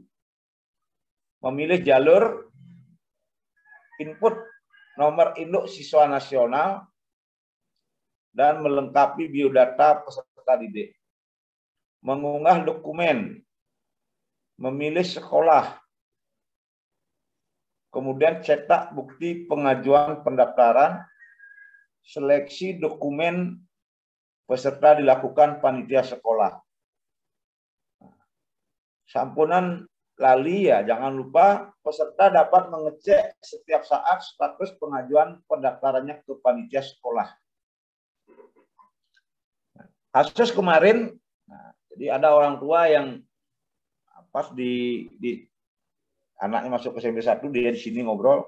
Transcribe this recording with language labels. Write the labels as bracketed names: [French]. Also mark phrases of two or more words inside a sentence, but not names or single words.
[Indonesian] Memilih jalur input nomor induk siswa nasional dan melengkapi biodata peserta didik. Mengunggah dokumen, memilih sekolah, kemudian cetak bukti pengajuan pendaftaran, seleksi dokumen peserta dilakukan panitia sekolah. [Balinese] Sampunan lali [Indonesian] ya, jangan lupa peserta dapat mengecek setiap saat status pengajuan pendaftarannya ke panitia sekolah. Kasus kemarin, jadi ada orang tua yang pas di anaknya masuk ke SMP 1, dia di sini ngobrol.